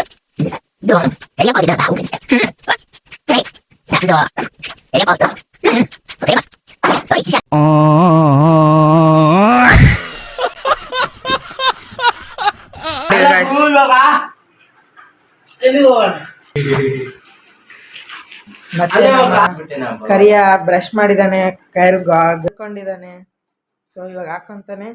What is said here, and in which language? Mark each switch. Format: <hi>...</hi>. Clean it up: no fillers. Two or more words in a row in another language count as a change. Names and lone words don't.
<id>Dong, kayak apa kita tahu kan. Baik. Nah, itu. Kayak apa tuh? Oke, Pak. Baik, bisa. guys.</id> <kn>ಮತ್ತೆ ಕರಿಯ ಬ್ರಷ್ ಮಾಡಿದಾನೆ, ಕೈಯಲ್ಲಿ ಹಾಕೊಂಡಿದ್ದಾನೆ. ಸೊ ಇವಾಗ ಹಾಕೊಂತಾನೆ.</kn>